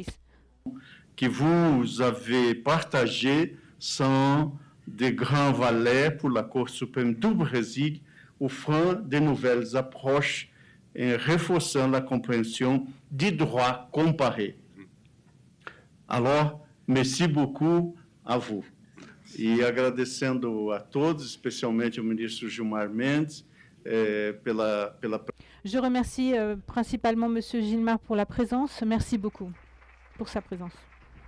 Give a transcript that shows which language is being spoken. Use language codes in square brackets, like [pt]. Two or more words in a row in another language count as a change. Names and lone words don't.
[fr] que vous avez partagé sans de grands valeurs pour la Cour suprême du Brésil, offrant de nouvelles approches et renforçant la compréhension du droit comparé. Alors, merci beaucoup à vous. [pt] E agradecendo a todos, especialmente ao ministro Gilmar Mendes, pela... [fr] Je remercie principalement M. Gilmar pour la présence. Merci beaucoup pour sa présence.